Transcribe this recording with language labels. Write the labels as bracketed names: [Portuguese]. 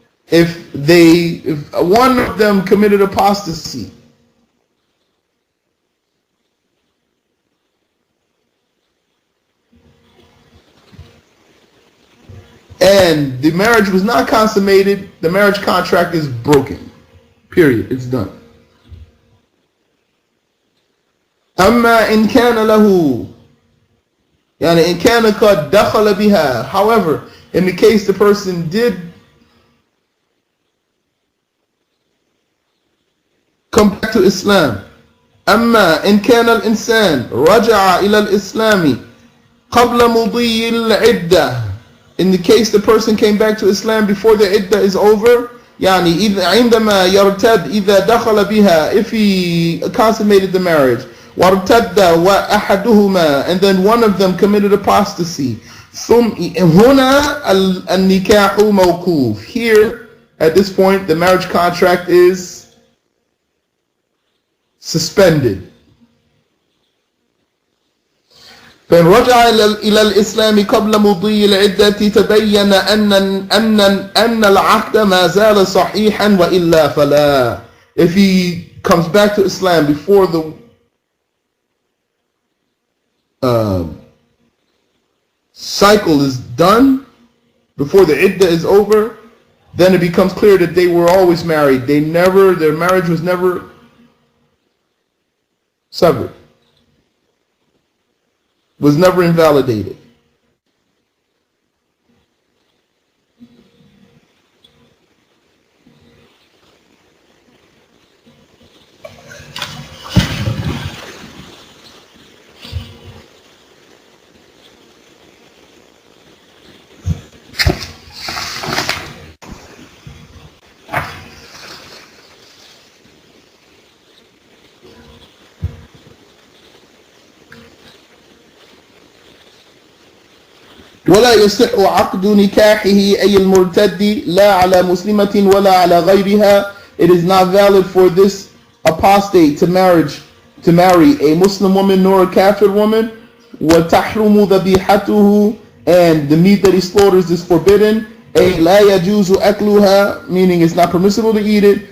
[English] If one of them committed apostasy and the marriage was not consummated, the marriage contract is broken. Period. It's done. [Arabic] أما إن كان له يعني إن كان قد دخل بها. [English] However, in the case the person did come back to Islam. [Arabic] أما إن كان الإنسان رجع إلى الإسلام قبل مضي العدة. [English] In the case the person came back to Islam before the iddah is over, [Arabic] يعني عندما يرتد إذا دخل بها, [English] if he consummated the marriage, [Arabic] وارتد وأحدهما, [English] and then one of them committed apostasy, [Arabic] ثم هنا النكاح موقوف. [English] Here, at this point, the marriage contract is suspended. [Arabic] فإن رجع إلى الإسلام قبل مضي العدة تبين أن العقد ما زال صحيحا وإلا فلا. [English] If he comes back to Islam before the cycle is done, before the iddah is over, then it becomes clear that they were always married. Their marriage was never severed, was never invalidated. [Arabic] ولا يصح عقد نكاحه أي المرتد لا على مسلمة ولا على غيرها. [English] It is not valid for this apostate to marry a Muslim woman nor a Kafir woman. [Arabic] وتحرم ذبيحته, [English] and the meat that he slaughters is forbidden. [Arabic] أي لا يجوز أكلها, [English] meaning it's not permissible to eat it.